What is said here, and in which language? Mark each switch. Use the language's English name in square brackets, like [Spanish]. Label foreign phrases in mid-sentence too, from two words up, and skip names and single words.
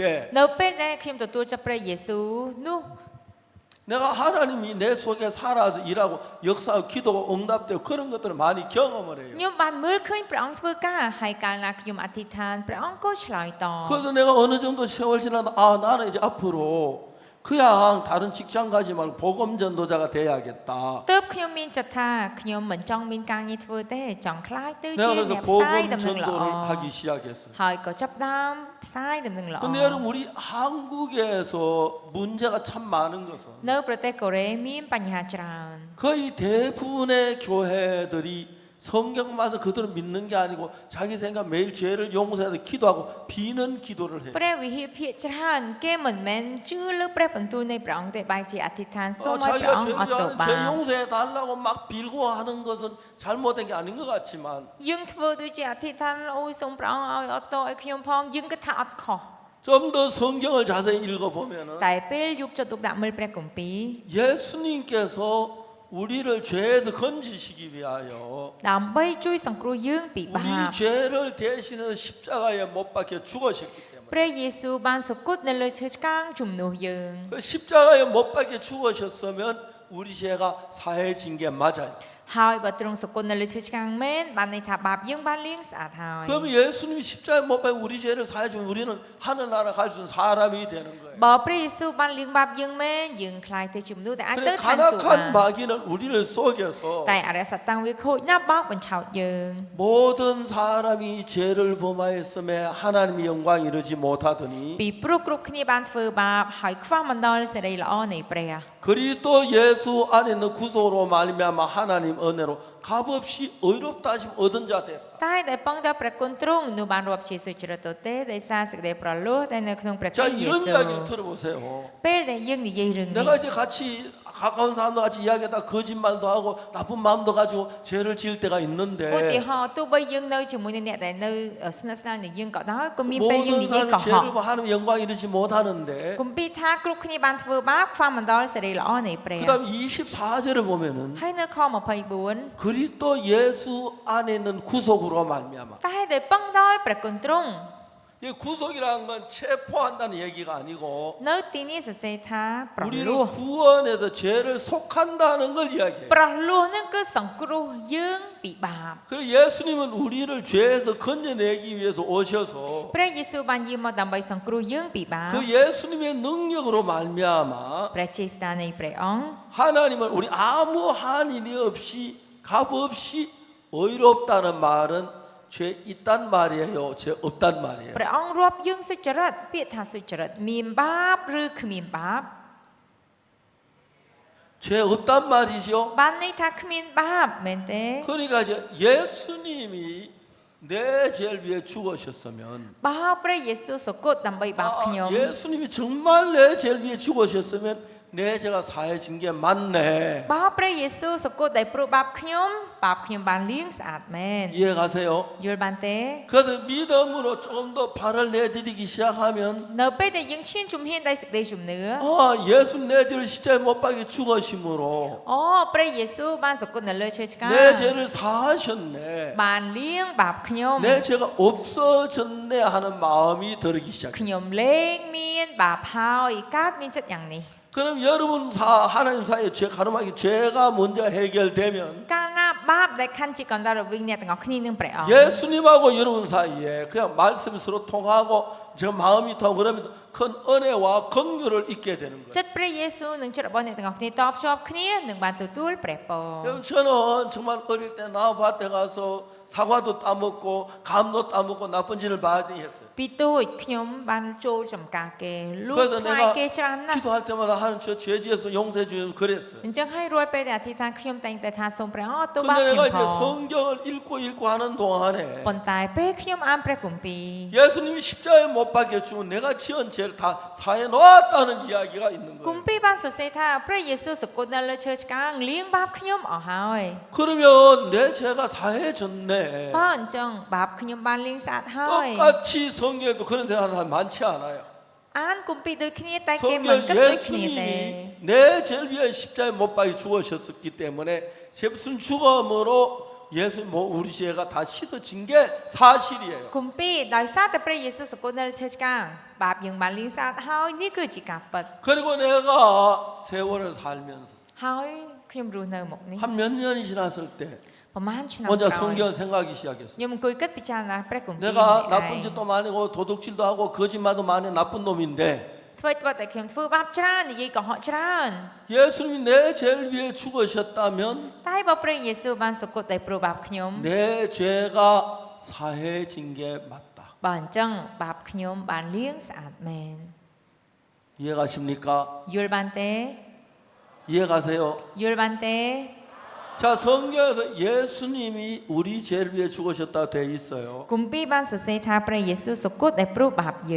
[Khmer] នៅពេលដែលខ្ញុំទទួលចាប់ព្រះយេស៊ូវនោះ [Korean] 내가 하나님이 내 속에 살아서 일하고 역사하고 기도가 응답되고 그런 것들을 많이 경험을 해요. [Khmer] ខ្ញុំបានមើលឃើញព្រះអង្គធ្វើការហើយកាលណាខ្ញុំអធិដ្ឋានព្រះអង្គក៏ឆ្លើយតប [Korean] 그래서 내가 어느 정도 세월 지나도 나는 이제 앞으로 그냥 다른 직장 가지 말고 복음 전도자가 돼야겠다. [Khmer] ទើបខ្ញុំមានចិត្តថាខ្ញុំមិនចង់មានការងារធ្វើទេចង់ខ្លាចទៅជា [Korean] 내가 [Khmer] អ្នក [Korean] 그래서 [Khmer] ផ្សាយ [Korean] 복음 [Khmer] ដំណឹងល្អ [Korean] 전도를 하기 시작했어요. [Khmer] ហើយក៏ចាប់ផ្ដើមផ្សាយដំណឹងល្អ [Korean] 근데 여러분 우리 한국에서 문제가 참 많은 것은 [Khmer] នៅប្រទេសកូរ៉េមានបញ្ហាច្រើន [Korean] 거의 대부분의 교회들이 성경 말씀 그대로 믿는 게 아니고 자기 생각 매일 죄를 용서해서 기도하고 비는 기도를 해요. [Khmer] ព្រះវិហារភាគច្រើនគេមិនមែនជឿលើព្រះបន្ទូលនៃព្រះអង្គទេបែរជាអធិដ្ឋានសូមឲ្យព្រះ [Korean] 자기가 [Khmer] អង្គអត់ទោស [Korean] 죄 [Khmer] បាប [Korean] 용서해 달라고 막 빌고 하는 것은 잘못된 게 아닌 것 같지만 [Khmer] យើងធ្វើដូចជាអធិដ្ឋានអូយសូមព្រះអង្គឲ្យអត់ទោសឲ្យខ្ញុំផងយើងគិតថាអត់ខុស [Korean] 좀 더 성경을 자세히 읽어보면은 [Khmer] តែពេលយកចិត្តទុកដាក់មើលព្រះគម្ពីរ [Korean] 예수님께서 우리를 죄에서 건지시기 위하여 [Khmer] ដើម្បីជួយសង្គ្រោះយើងពីបា [Korean] 우리 [Khmer] ប [Korean] 죄를 대신해서 십자가에 못 박혀 죽으셨기 때문에 [Khmer] ព្រះយេស៊ូវបានសុគតនៅលើឈើឆ្កាងជំនួសយើង [Korean] 그 십자가에 못 박혀 죽으셨으면 우리 죄가 사해진 게 맞아요. [Khmer] ហើយបើទ្រង់សុគតនៅលើឈើឆ្កាងមែនបានន័យថាបាបយើងបានលាងស្អាតហើយ [Korean] 그러면 예수님이 십자가에 못 박혀 우리 죄를 사해주면 우리는 하늘나라 갈 수 있는 사람이 되는 거예요. [Khmer] បើព្រះយេស៊ូវបានលាងបាបយើងមែនយើងខ្លាយទៅជាមនុស្សដែលអាចទៅ [Korean] 그래 [Khmer] ឋានសួគ៌បាន [Korean] 간악한 마귀는 우리를 속여서 [Khmer] តែអរិយសត្វតាំងវាខូចណាស់បោកបញ្ឆោតយើង [Korean] 모든 사람이 죄를 범하였음에 하나님의 영광 이르지 못하더니 [Khmer] ពីព្រោះគ្រប់គ្នាបានធ្វើបាបហើយខ្វះមិនដល់សេរីល្អនៃព្រះ [Korean] 그리스도 예수 안에 있는 구속으로 말미암아 하나님 은혜로 값없이 의롭다 하심 얻은 자 됐다. [Khmer] តែដែលពងតែព្រះគុណទ្រង់នោះបានរាប់ជាសុចរិតទៅទេដោយសារសេចក្តីប្រលោះដែលនៅក្នុងព្រះគុ [Korean] 자 [Khmer] ណយេ [Korean] 이런 [Khmer] ស៊ូវ [Korean] 이야기를 들어보세요. [Khmer] ពេលដែលយើងនិយាយរឿងនេះ [Korean] 내가 이제 같이 가까운 사람도 같이 이야기하다 거짓말도 하고 나쁜 마음도 가지고 죄를 지을 때가 [Khmer] ឧទា [Korean] 있는데 [Khmer] ហរណ៍ទោះបីយើងនៅជាមួយនឹងអ្នកដែលនៅស្និទ្ធស្នាលនឹងយើងក៏ដោយក៏មានពេលយើង [Korean] 모든 [Khmer] និយាយកុ [Korean] 사람이 [Khmer] ហក [Korean] 죄를 범 하나님 영광 이르지 못하는데 [Khmer] គម្ពីរថាគ្រប់គ្នាបានធ្វើបាបខ្វះមិនដល់សេរីល្អនៃព្រះ [Korean] 그다음 24절을 보면은 [Khmer] ហើយនៅខ24 [Korean] 그리스도 예수 안에 있는 구속으로 말미암아 [Khmer] តែដែលពឹងដល់ព្រះគុណទ្រង់ [Korean] 이 구속이라는 건 체포한다는 얘기가 아니고 [Khmer] នៅទីនេះសរសេរថាប្រ [Korean] 우리를 [Khmer] លោះ [Korean] 구원해서 죄를 속한다는 걸 이야기해요. [Khmer] ប្រលោះនឹងគឺសង្គ្រោះយើងពីបាប [Korean] 그래서 예수님은 우리를 죄에서 건져내기 위해서 오셔서 [Khmer] ព្រះយេស៊ូវបានយាងមកដើម្បីសង្គ្រោះយើងពីបាប [Korean] 그 예수님의 능력으로 말미암아 [Khmer] ព្រះជាស្ដានៃព្រះអង្គ [Korean] 하나님은 우리 아무 한일이 없이 값 없이 의롭다는 말은 죄 있단 말이에요. 죄 없단 말이에요. [Khmer] ព្រះអង្គរាប់យើងសុចរិតពាក្យថាសុចរិតមានបាបឬគ្មានបាប [Korean] 죄 없단 말이죠. [Khmer] បានន័យថាគ្មានបាបមែនទេ [Korean] 그러니까 이제 예수님이 내 죄를 위해 죽으셨으면 [Khmer] បើព្រះយេស៊ូវសុគតដើម្បីបាបខ្ញុំ [Korean] 예수님이 정말 내 죄를 위해 죽으셨으면 내 죄가 사해진 게 맞네. [Khmer] បើព្រះយេស៊ូវសុគតដែលព្រោះបាបខ្ញុំបានលាងស្អាតមែន [Korean] 이해가세요? [Khmer] យល់បានទេ [Korean] 그래서 믿음으로 조금 더 발을 내디디기 시작하면 [Khmer] នៅពេលដែលយើងឈានជំហានដោយសេចក្តីជំនឿ [Korean] 예수 내 죄를 십자가에 못 박혀 죽으심으로 [Khmer] អូព្រះយេស៊ូវបានសុគតនៅលើឈើឆ្កាង [Korean] 내 죄를 사하셨네. [Khmer] បានលាងបាបខ្ញុំ [Korean] 내 죄가 없어졌네 하는 마음이 들기 시작해요. [Khmer] ខ្ញុំលែងមានបាបហើយកើតមានចិត្តយ៉ាងនេះ [Korean] 그럼 여러분 하나님 사이에 죄 가늠하기 죄가 먼저 해결되면 [Khmer] កាលណាបាបដែលខណ្ឌជាកណ្ដាលរវាងអ្នកទាំងអស់គ្នានឹងព្រះអង្គ [Korean] 예수님하고 여러분 사이에 그냥 말씀이 서로 통하고 제가 마음이 더 그러면서 큰 은혜와 긍휼을 잊게 되는 거예요. [Khmer] ចិត្តព្រះយេស៊ូវនិងចិត្តរបស់អ្នកទាំងអស់គ្នាតភ្ជាប់គ្នានឹងបានទទួលព្រះពរ [Korean] 여러분 저는 정말 어릴 때 나무밭에 가서 사과도 따먹고 감도 따먹고 나쁜 짓을 많이 했어요. [Khmer] ពីទូចខ្ញុំបានចូលចំការគេលួច [Korean] 그래서 [Khmer] ផ្លែ [Korean] 내가 [Khmer] គេច្រើនណាស់ [Korean] 기도할 때마다 하나님 저 죄지어서 용서해 주셔서 그랬어요. [Khmer] អញ្ចឹងហើយរួចពេលដែលអធិដ្ឋានខ្ញុំតែងតែថាសូមព្រះអរទោសបាប [Korean] 근데 [Khmer] ខ្ញុំ [Korean] 내가 [Khmer] ផ [Korean] 이제 [Khmer] ង [Korean] 성경을 읽고 하는 동안에 [Khmer] ប៉ុន្តែពេលខ្ញុំអានព្រះគម្ពីរ [Korean] 예수님이 십자가에 못 박혀 죽은 내가 지은 죄를 다 사해 놓았다는 이야기가 있는 [Khmer] គម្ [Korean] 거예요. [Khmer] ពីរបានសរសេរថាព្រះយេស៊ូវសគត់នៅលើឈើឆ្កាងលាងបាបខ្ញុំអស់ហើយ [Korean] 그러면 내 죄가 사해졌네. [Khmer] បើអញ្ចឹងបាបខ្ញុំបានលាងស្អាតហើយ [Korean] 똑같이 성경에도 그런 생각하는 사람 많지 않아요. [Khmer] អានគម្ពីរដូចគ្នាតែគេមិន [Korean] 성경 [Khmer] គិតដូចគ្នាទេ [Korean] 예수님이 내 죄를 위해 십자가에 못 박혀 죽으셨기 때문에 무슨 죽음으로 예수 우리 죄가 다 씻어진 게 사실이에요. [Khmer] គម្ពីរដោយសារតែព្រះយេស៊ូវសគត់នៅលើឈើឆ្កាងបាបយើងបានលាងស្អាតហើយនេះគឺជាការពិត [Korean] 그리고 내가 세월을 살면서 [Khmer] ហើយខ្ញុំរស់នៅមុខនេះ [Korean] 한 몇 년이 지났을 때 [Khmer] ប្រហែលឆ្នាំ [Korean] 혼자 [Khmer] ក្រោយ [Korean] 성경을 생각하기 시작했어요. [Khmer] ខ្ញុំអង្គុយគិតពិចារណាព្រះគម្ពីរ [Korean] 내가 나쁜 짓도 많이 하고 도둑질도 하고 거짓말도 많이 하는 나쁜 놈인데 [Khmer] ធ្វើត្បិតតែខ្ញុំធ្វើបាបច្រើននិយាយកុហកច្រើន [Korean] 예수님이 내 죄를 위해 죽으셨다면 [Khmer] តែបើព្រះយេស៊ូវបានសគត់តែព្រោះបាបខ្ញុំ [Korean] 내 죄가 사해진 게 맞다. [Khmer] បើអញ្ចឹងបាបខ្ញុំបានលាងស្អាតមែន [Korean] 이해가십니까? [Khmer] យល់បានទេ [Korean] 이해가세요? [Khmer] យល់បានទេ [Korean] 자, 성경에서 예수님이 우리 죄를 위해 죽으셨다고 되어 있어요. [Khmer] គម្ពីរបានសរសេរថាព្រះយេស៊ូវសគត់តែព្រោះបាបយើង